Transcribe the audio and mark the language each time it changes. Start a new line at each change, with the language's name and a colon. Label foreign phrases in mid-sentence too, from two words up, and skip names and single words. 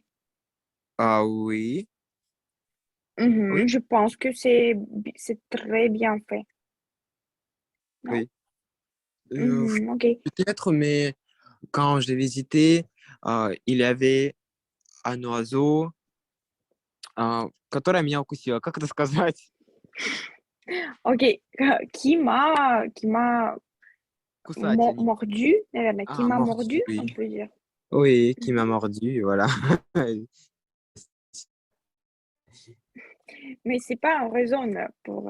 French: ah oui, oui, Je pense que c'est très bien fait, non? oui. Euh, Ok. Peut-être, mais quand j'ai visité, il y avait un oiseau,
Russian: который меня укусил. Как это сказать?
French: Ok. Qui m'a
Russian: Кусатель.
French: mordu, qui m'a Mordu, mordu, oui. on peut dire. Oui, qui m'a Mhm. mordu, voilà. Mais c'est pas en raison pour,